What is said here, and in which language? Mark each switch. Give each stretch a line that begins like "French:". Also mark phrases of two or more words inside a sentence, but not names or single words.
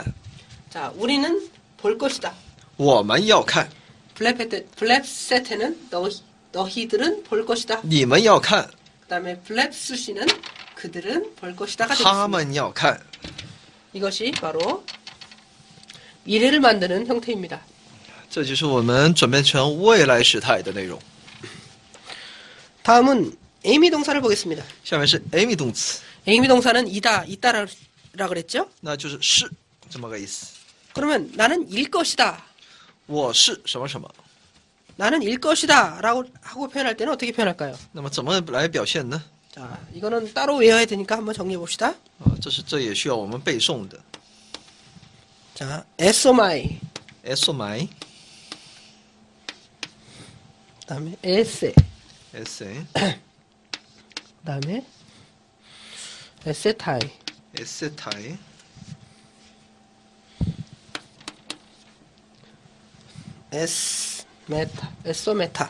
Korean: 자, 우리는 볼 것이다.
Chinese: 我们要看，
Korean: 블랩세테는 너희들은 볼 것이다.
Chinese: 你们要看，
Korean: 그다음에 블랩수시는 그들은 볼 것이다가
Chinese: 他
Korean: 되겠습니다.
Chinese: 们要看。
Korean: 이것이 바로 미래를 만드는 형태입니다.
Chinese: 这就是我们转变成未来时态的内容。
Korean: 다음은 에이미 동사를 보겠습니다.
Chinese: 下面是 Amy 动词，
Korean: 에이미 동사는 이다라 그랬죠?
Chinese: 那就是是这么个意思。
Korean: 그러면 나는 일 것이다.
Chinese: 我是什么什么，
Korean: 나는 일 것이다 라고 하고 표현할 때는 어떻게 표현할까요?
Chinese: 那么怎么来表现呢？
Korean: 자, 이거는 따로 외워야 되니까 한번 정리해 봅시다.
Chinese: 这也需要我们背诵的。
Greek: 자, 에소마이, 에소마이, 그다음에 에세, 에세, 그다음에 에세타이, 에세타이, ἐσόμεθα, ἐσόμεθα,